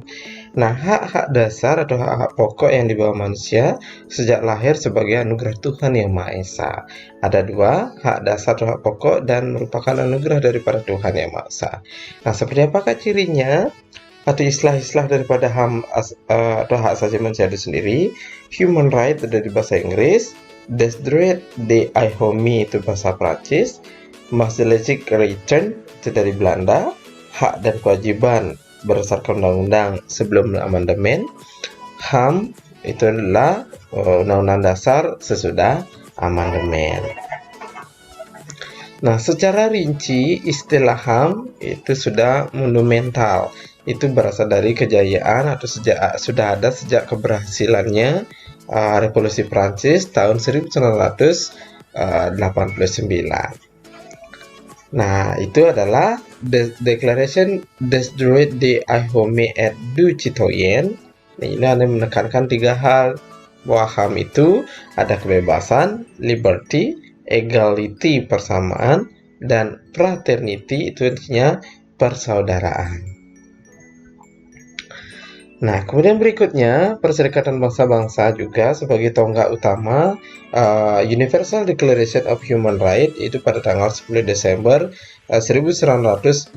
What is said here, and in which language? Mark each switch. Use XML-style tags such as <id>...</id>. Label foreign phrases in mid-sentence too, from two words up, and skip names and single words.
<id>Nah, hak-hak dasar atau hak-hak pokok yang dibawa manusia sejak lahir sebagai anugerah Tuhan Yang Maha Esa. Ada dua, hak dasar atau hak pokok dan merupakan anugerah daripada Tuhan Yang Maha Esa. Nah, seperti apakah cirinya? Atau istilah-istilah daripada atau hak asasi manusia itu sendiri.</id> <en>Human right</en> <id>itu dari bahasa Inggris,</id> <fr>des droits de l'homme</fr> <id>itu bahasa Prancis, Masjid Return itu dari Belanda, hak dan kewajiban berdasarkan undang-undang sebelum amandemen, HAM itu adalah undang-undang dasar sesudah amandemen. Nah, secara rinci istilah HAM itu sudah monumental. Itu berasal dari kejayaan atau sudah ada sejak keberhasilannya Revolusi Prancis tahun 1989. Nah, itu adalah</id> <fr>Declaration des droits de l'homme et du citoyen.</fr> <id>Nah, ini ada menekankan tiga hal, bahwa HAM itu ada kebebasan, liberty, equality, persamaan, dan fraternity, itu artinya persaudaraan. Nah, kemudian berikutnya, Perserikatan Bangsa-Bangsa juga sebagai tonggak utama</id> <en>Universal Declaration of Human Rights</en> <id>itu pada tanggal 10 Desember 1948.</id>